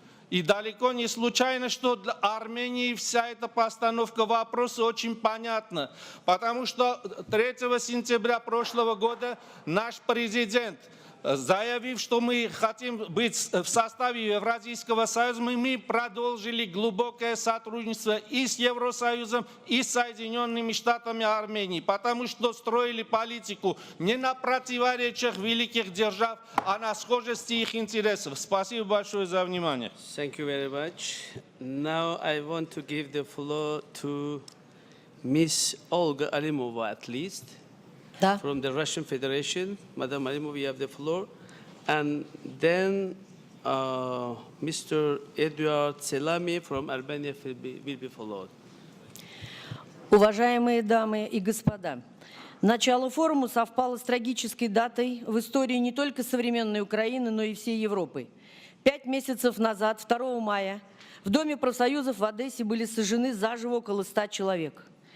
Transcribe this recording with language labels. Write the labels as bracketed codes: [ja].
[ru] И далеко не случайно, что для Армении вся эта постановка вопроса очень понятна, потому что 3 сентября прошлого года наш президент, заявив, что мы хотим быть в составе Евразийского союза, мы продолжили глубокое сотрудничество и с Евросоюзом, и с Соединенными Штатами Армении, потому что строили политику не на противоречиях великих держав, а на схожести их интересов. Спасибо большое за внимание. [en] Thank you very much. Now I want to give the floor to Ms. Olga Alimova, at least. From the Russian Federation. Madam Alimov, you have the floor. And then Mr. Eduard Selami from Albania will be followed. [ru] Уважаемые дамы и господа, Начало форума совпало с трагической датой в истории не только современной Украины, но и всей Европы. 5 месяцев назад, 2 мая, в Доме профсоюзов в Одессе были сожжены заживо около 100 человек.